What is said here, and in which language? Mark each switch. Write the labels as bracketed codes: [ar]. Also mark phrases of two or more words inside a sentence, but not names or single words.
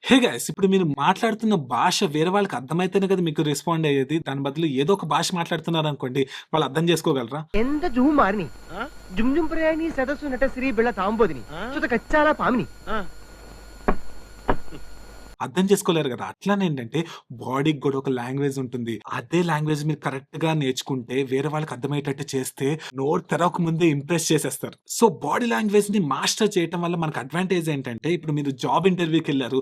[en] Hey guys! [te] ఇప్పుడు మీరు మాట్లాడుతున్న భాష వేరే వాళ్ళకి అర్థమైతేనే కదా మీకు రెస్పాండ్ అయ్యేది. దాని బదులు ఏదో ఒక భాష మాట్లాడుతున్నారనుకోండి, వాళ్ళు అర్థం చేసుకోగలరా? ಎಂದ ಜೂ ಮಾರ್ನಿ ఆ? ಜುಮ್ ಜುಮ್ ಪ್ರಯಾಣಿ ಸದಸ್ಸು ನಟ ಶ್ರೀ ಬೆಳ ತಾಂಬೋದಿನಿ ఆ? ಸುತ ಕಚ್ಚಾಲ ಪಾಮಿನಿ ఆ. అర్థం చేసుకోలేరు గదా! అట్లనేంటంటే బాడీకి గూడా ఒక లాంగ్వేజ్ ఉంటుంది. అదే లాంగ్వేజ్ మీరు కరెక్ట్‌గా నేర్చుకుంటే వేరే వాళ్ళకి అర్థమయ్యేటట్టు చేస్తే నోరు తెరవక ముందే ఇంప్రెస్ చేసేస్తారు. సో, [en] body language [te] మాస్టర్ చేయటం వల్ల మనకు అడ్వాంటేజ్ ఏంటంటే ఇప్పుడు మీరు జాబ్ ఇంటర్వ్యూకెళ్లారు.